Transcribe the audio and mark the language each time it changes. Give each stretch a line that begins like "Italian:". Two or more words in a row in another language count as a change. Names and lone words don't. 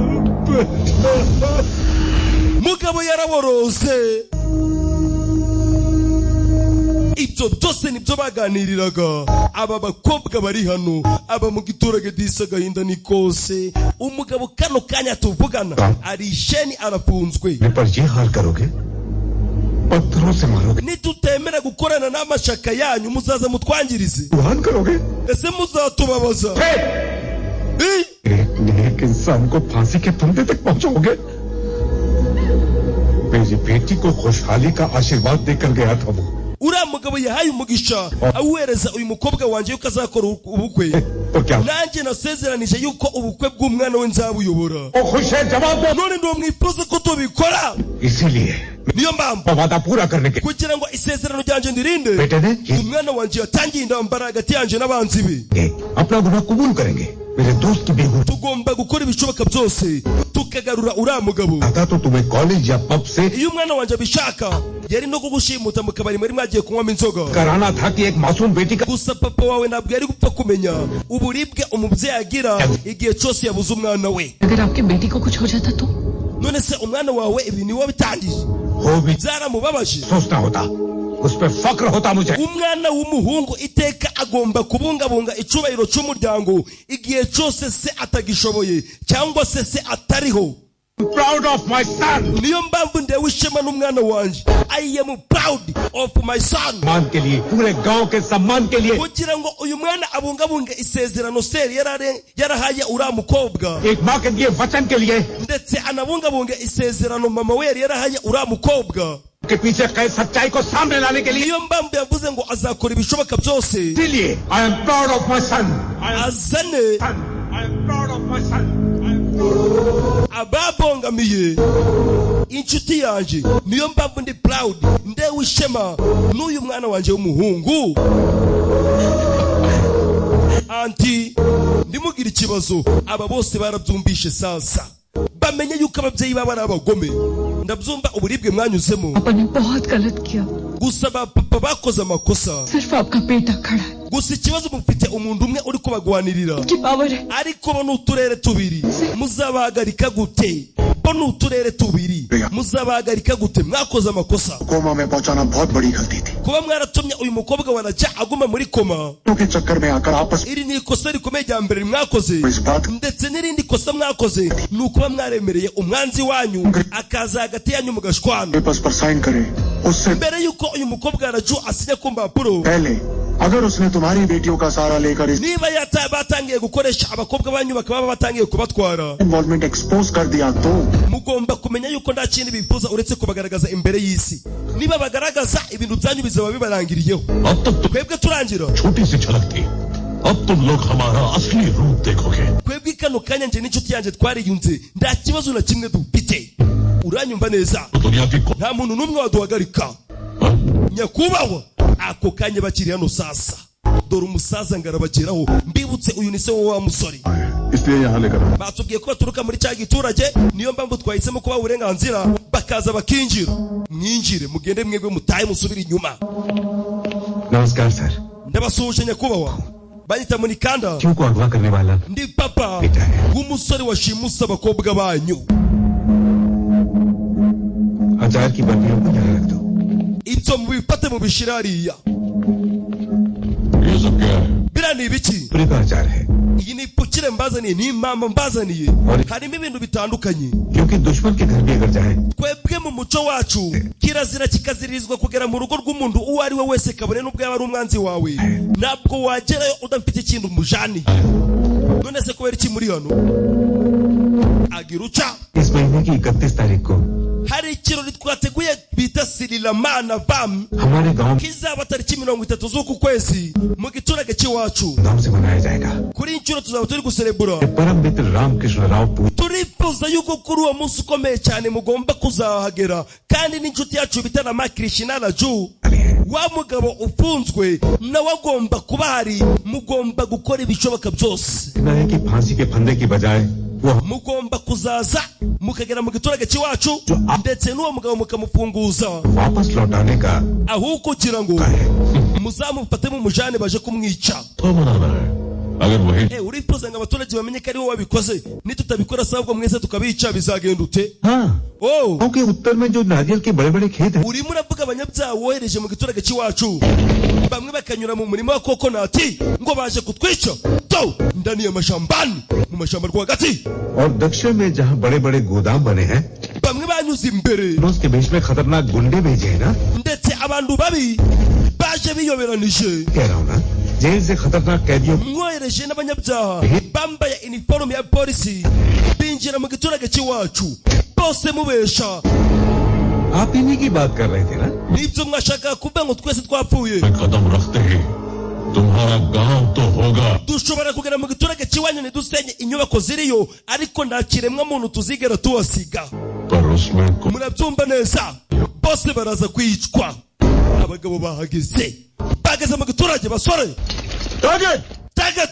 Kinyarwanda: Mugabo yaraborose. Ibyo byose nibyo baganiriraga. Aba bakobwa bari hano, aba mu giturage disa gahinda ni kose. Umugabo kano kanya tuvugana ari sheni arafunzwe.
Hindi: पर ये हाल करोगे पत्थरों से मारोगे
Kinyarwanda: Nitutemera gukorana n'amashaka yanyu muzaza mutwangirize.
Hindi: हाल करोगे
Kinyarwanda: Ese muzatubabaza?
Hindi: एक इंसान को फांसी के फंदे तक पहुंचाओगे मेरी बेटी को खुशहाली का आशीर्वाद देकर गया था वो
Kinyarwanda: Uriya mugabo yahaye umugisha awuhereza uyu mukobwa wanje yuko azakora ubukwe.
Hindi: तो क्या
Kinyarwanda: Nanjye nasezeranije yuko ubukwe bw'umwana we nzabuyobora.
Hindi: वो खुश है जवाब दो
Kinyarwanda: None ndo mwifuza ko tubikora.
Hindi: इसीलिए
Kinyarwanda: Niyo mpamvu
Hindi: वादा पूरा करने के
Kinyarwanda: kugira ngo isezerano ryanje ndirinde.
Hindi: बेटे ने
Kinyarwanda: Umwana wanje yatangiye intambara hagati yanje n'abanzi be.
Hindi: अपना गुनाह कबूल करेंगे मेरे दोस्त की बेगुनाह
Kinyarwanda: Tugomba gukora ibishoboka byose tukagarura uriya mugabo.
Hindi: था तो तुम्हें कॉलेज या पब से
Kinyarwanda: Iyo umwana wanje abishaka yari no kugushimuta mu kabari muri mwagiye kunywamo inzoga.
Hindi: कराना था कि एक मासूम बेटी का
Kinyarwanda: Gusa papa wawe ntabwo yari gupfa kumenya uburibwe umubyeyi agira igihe cyose yabuze umwana we.
Hindi: अगर आपकी बेटी को कुछ हो जाता तो
Kinyarwanda: None se umwana wawe ibi ni wowe bitangije.
Hindi: हो भी
Kinyarwanda: Byaramubabaje.
Hindi: सोचना होता उस पर फक्र होता मुझे
Kinyarwanda: Umwana w'umuhungu iteka agomba kubungabunga icubahiro cy'umuryango igihe cyose se atagishoboye cyangwa se atariho.
English: proud of my son
Kinyarwanda: Niyo mpamvu ndewe ishema n'umwana wanje.
English: I am proud of my son.
Hindi: सम्मान के लिए पूरे गांव के सम्मान के लिए
Kinyarwanda: Kugira ngo uyu mwana abungabunge isezerano seri yarahaye uriya mukobwa,
Hindi: एक माँ के लिए वचन के लिए
Kinyarwanda: ndetse anabungabunge isezerano mama we yarahaye uriya mukobwa.
Hindi: के पीछे कई सच्चाई को सामने लाने के लिए
Kinyarwanda: Niyo mpamvu yavuze ngo azakora ibishoboka byose
English: इसीलिए I am proud of my son
Kinyarwanda: azane
English: I am proud of my son
Kinyarwanda: ababongamiye inshuti yanje. Niyo mpamvu ndi proud ndewe ishema n'uyu mwana wanje w'umuhungu. Anti ndimugira ikibazo, aba bose barabyumvishe sasa bamenye yuko ababyeyi baba ari abagome. Ndabyumva uburibwe mwanyuzemo.
Hindi: पापा ने बहुत गलत किया
Kinyarwanda: Gusa papa bakoze amakosa.
Hindi: सिर्फ आपका बेटा खड़ा है
Kinyarwanda: Gusa ikibazo mufite umuntu umwe uri kubagwanirira.
Hindi: की पावर है
Kinyarwanda: Ariko bo n'uturere tubiri muzabahagarika gute? Bo n'uturere tubiri muzabahagarika gute? Mwakoze amakosa.
Hindi: कोमा में पहुंचाना बहुत बड़ी गलती थी
Kinyarwanda: Kuba mwaratumye uyu mukobwa wanajya aguma muri koma,
Hindi: के चक्कर में आकर आपस
Kinyarwanda: iri ni ikosa rikomeye rya mbere mwakoze.
Hindi: में इस बात
Kinyarwanda: Ndetse n'irindi kosa mwakoze ni ukuba mwaremereye umwanzi wanyu akaza hagati yanyu mugashwana.
Hindi: पेपर्स पर साइन करे उससे
Kinyarwanda: Mbere yuko uyu mukobwa araju asinya ku mpapuro,
Hindi: पहले अगर उसने तुम्हारी बेटियों का सहारा लेकर इस
Kinyarwanda: niba batangiye gukoresha abakobwa banyu bakaba batangiye kubatwara,
English: involvement expose
Hindi: कर दिया तो
Kinyarwanda: mugomba kumenya yuko nta kindi bifuza uretse kubagaragaza imbere y'isi. Niba bagaragaza ibintu byanyu bizaba bibarangiriyeho.
Hindi: अब तक तो
Kinyarwanda: Twebwe turangira,
Hindi: छोटी सी झलक थी अब तुम लोग हमारा असली रूप देखोगे
Kinyarwanda: twebwe kano kanya nje n'inshuti yanjye twariyunze nta kibazo na kimwe dufite. Uranyumva neza?
Hindi: तो दुनिया की
Kinyarwanda: Nta muntu n'umwe waduhagarika. Nyakubahwa, ako kanya bakiri hano sasa. Dore umusaza ngarabageraho, mbibutse uyu ni se wa musore.
Hindi: इसलिए यहाँ लेकर
Kinyarwanda: Batubwiye ko baturuka muri cya giturage, niyo mpamvu twahisemo kuba uburenganzira bakaza bakinjira. Mwinjire mugende mwebwe mutahe musubire inyuma.
Hindi: नमस्कार सर
Kinyarwanda: Ndabasuhuje nyakubahwa. Banyita Munikanda,
Hindi: क्यों को अगवा करने वाला
Kinyarwanda: ndi papa w'umusore washimusa abakobwa banyu.
Hindi: हजार की बत्तियों को यहाँ रख दो
Kinyarwanda: Ibyo mubifate mubishira hariya.
Hindi: ये सब क्या है
Kinyarwanda: Biriya ni ibiki?
Hindi: पूरी का हजार है
Kinyarwanda: Iyi ni ipukire mbazaniye, ni impamba mbazaniye. Harimo ibintu bitandukanye.
Hindi: क्योंकि क्योंकि दुश्मन के घर भी अगर जाए
Kinyarwanda: kwebwe mu muco wacu kirazira kikazirizwa kugera mu rugo rw'umuntu uwo ari we wese kabone n'ubwo yaba ari umwanzi wawe ntabwo wagerayo udafite ikintu umujani none se kubera iki muri hano agira uca
Hindi: इस महीने की 31 तारीख को
Kinyarwanda: hari ikirori twateguye bita Sirilamana Vam
Hindi: हमारे गांव
Kinyarwanda: kizaba tariki 30 z'uku kwezi mu giturage cy'iwacu
Hindi: नाम से मनाया जाएगा
Kinyarwanda: kuri inshuro tuzaba turi guserebura
Hindi: परम मित्र रामकृष्ण राव
Kinyarwanda: turifuza yuko kuri uwo munsi ukomeye cyane mugomba kuzahagera kandi n'inshuti yacu bita na Krishna Raju wa mugabo ufunzwe nawe agomba kuba hari mugomba gukora ibishoboka byose
Hindi: है कि फांसी के फंदे की बजाय
Kinyarwanda: mugomba kuzaza mukagera mu giturage cy'iwacu ndetse n'uwo mugabo mukamufunguza
Hindi: वापस लौटाने का
Kinyarwanda: aho kugira ngo muzamufate mu mujane baje kumwica
Hindi: तो बनाना है अगर वही
Kinyarwanda: urifuza ngo abaturage bamenye ko ari wowe wabikoze nitutabikora sabwo mwese tukabica bizagenda ute
Hindi: हाँ क्योंकि उत्तर में जो नारियल के बड़े बड़े खेत हैं
Kinyarwanda: urimo uravuga abanyabyaha wohereje mu giturage cy'iwacu bamwe bakanyura mu murima wa kokonati ngo baje kutwica to
Swahili: ndani ya mashambani
Kinyarwanda: mu mashamba rwagati
Hindi: और दक्षिण में जहाँ बड़े बड़े गोदाम बने हैं
Kinyarwanda: bamwe banyuze imbere
Hindi: उसके बीच में खतरनाक गुंडे भेजे हैं ना
Kinyarwanda: ndetse abantu babi baje biyoberanije
Hindi: कह रहा हूँ ना जेल से खतरनाक कैदियों
Kinyarwanda: mwohereje n'abanyabyaha bambaye iniforume ya polisi binjira mu giturage cy'iwacu bose mubesha
Hindi: आप इन्हीं की बात कर रहे थे ना
Kinyarwanda: nibyo mwashaka kuvuga ngo twese twapfuye
Hindi: कदम रखते ही तुम्हारा गांव तो होगा
Kinyarwanda: dushobora kugera mu giturage cy'iwanyu ntidusenye inyubako ziriyo ariko nta kiremwa muntu tuzigera tuhasiga
Hindi: पर उसमें
Kinyarwanda: murabyumva neza bose baraza kwicwa abagabo bahageze bageze mu giturage basore target